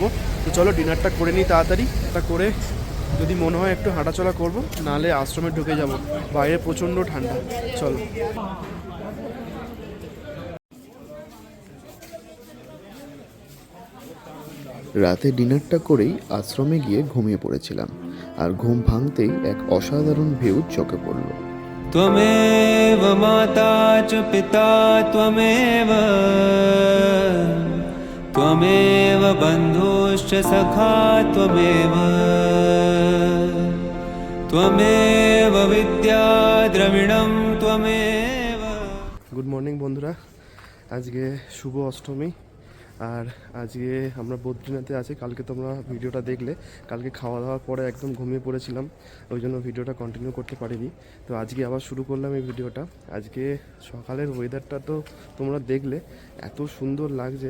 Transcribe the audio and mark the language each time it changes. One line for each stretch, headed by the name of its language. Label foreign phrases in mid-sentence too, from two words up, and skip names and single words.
Bangla: তো চলো ডিনারটা করে নিই তাড়াতাড়ি, তা করে যদি মনে হয় একটু হাঁটাচলা করব, নাহলে আশ্রমে ঢুকে যাব, বাইরে প্রচণ্ড ঠান্ডা। চলো রাতে ডিনারটা করেই আশ্রমে গিয়ে ঘুমিয়ে পড়েছিলাম, আর ঘুম ভাঙতেই এক অসাধারণ ভিউ চোখে পড়ল।
Sanskrit: त्वमेव माता च पिता त्वमेव त्वमेव बन्धुश्च सखा त्वमेव त्वमेव विद्या द्रविणं त्वमेव।
English: good morning
Bangla: বন্ধুরা, আজকে শুভ অষ্টমী। আর আজকে আমরা বদ্রীনাথে আছি। কালকে তোমরা ভিডিওটা দেখলে, কালকে খাওয়া দাওয়ার পরে একদম ঘুমিয়ে পড়েছিলাম, ওই জন্য ভিডিওটা কন্টিনিউ করতে পারিনি। তো আজকে আবার শুরু করলাম এই ভিডিওটা। আজকে সকালের ওয়েদারটা তো তোমরা দেখলে, এত সুন্দর লাগছে।